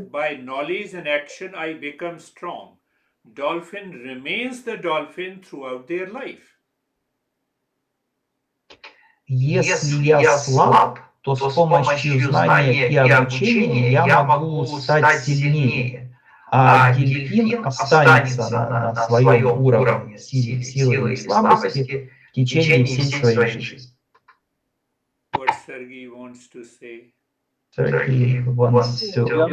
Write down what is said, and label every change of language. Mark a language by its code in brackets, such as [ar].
[en] By knowledge and action, I become strong. Dolphin remains the dolphin throughout their life. [ru] Если я слаб, то с помощью знания и обучения я могу стать сильнее, а дельфин останется на своем уровне силы и слабости в течение всей своей жизни. [en] What Sergey wants to say. Сергей wants to...